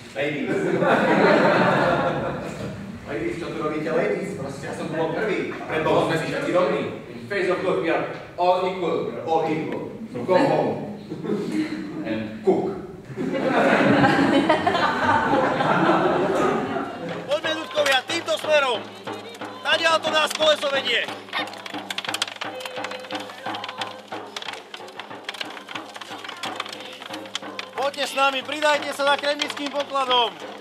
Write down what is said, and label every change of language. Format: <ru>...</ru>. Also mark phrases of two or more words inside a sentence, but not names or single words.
<en>ladies. Ladies,</en> <sk>čo tu robíte ladies? Proste ja som tu bol prvý. Pred Bohom sme si všetci rovní.</sk> <en>In face of God we are all equal. We are all equal. So go home and cook.</en> <sk>Poďme, ľudkovia, týmto smerom. Nadiaľ to nás koleso vedie. Poďte s nami, pridajte sa za kremnickým pokladom.</sk>